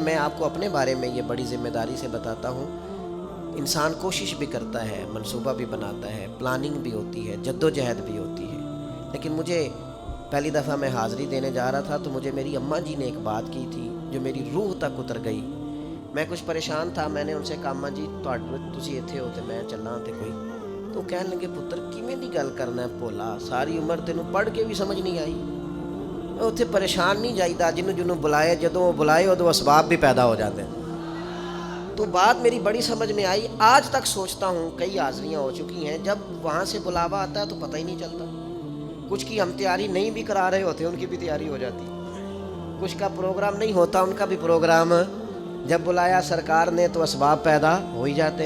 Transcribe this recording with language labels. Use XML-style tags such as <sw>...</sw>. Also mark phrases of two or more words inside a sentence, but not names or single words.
<ur>میں آپ کو اپنے بارے میں یہ بڑی ذمہ داری سے بتاتا ہوں. انسان کوشش بھی کرتا ہے, منصوبہ بھی بناتا ہے, پلاننگ بھی ہوتی ہے, جد و جہد بھی ہوتی ہے. لیکن مجھے پہلی دفعہ میں حاضری دینے جا رہا تھا تو مجھے میری اماں جی نے ایک بات کی تھی جو میری روح تک اتر گئی. میں کچھ پریشان تھا, میں نے ان سے کہا اماں جی</ur> <pa>تسی اتھے ہو تے میں چلنا تے کوئی. تو کہنے لگے پتر کیویں دی گل کرنا ہے بھولا, ساری عمر تینوں پڑھ کے بھی سمجھ نہیں آئی. اتنے پریشان نہیں جائیدا, جنوں بلائے جدوں بلائے ادوں اسباب بھی پیدا</pa> <ur>ہو جاتے ہیں. تو بات میری بڑی سمجھ میں آئی. آج تک سوچتا ہوں, کئی حاضریاں ہو چکی ہیں, جب وہاں سے بلاوا آتا ہے تو پتہ ہی نہیں چلتا. کچھ کی ہم تیاری نہیں بھی کرا رہے ہوتے, ان کی بھی تیاری ہو جاتی. کچھ کا پروگرام نہیں ہوتا, ان کا بھی پروگرام جب بلایا سرکار نے تو اسباب پیدا ہو ہی جاتے.</ur>